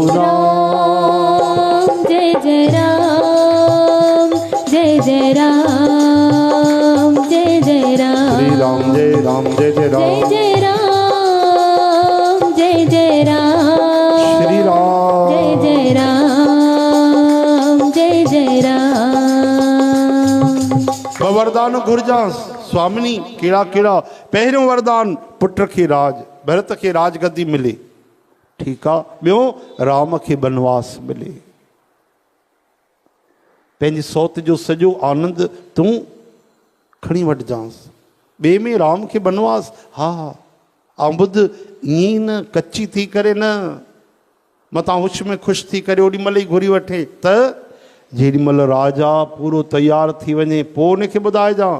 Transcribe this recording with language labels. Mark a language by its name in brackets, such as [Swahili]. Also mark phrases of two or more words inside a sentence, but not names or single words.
[Hindi] राम जय जय राम, जय जय राम, जय जय राम, श्री राम जय राम, जय जय राम, जय जय राम, जय जय राम, श्री राम जय जय राम, जय जय राम। [Sindhi] वरदान घुरजांस स्वामिनी, कहिड़ा कहिड़ा? पहिरियों वरदान पुट खे राज, भरत खे राजगद्दी मिले, ठीकु आहे। ॿियो राम खे बनवास मिले, पंहिंजी सौत जो सॼो आनंद तूं खणी वठिजांसि। ॿिए में राम खे बनवास, हा हा। ऐं ॿुध, ईअं न कची थी करे न, मतां हुश में ख़ुशि थी करे ओॾी महिल ई घुरी वठे, त जेॾी महिल राजा पूरो तयारु थी वञे पोइ उनखे ॿुधाइजांइ।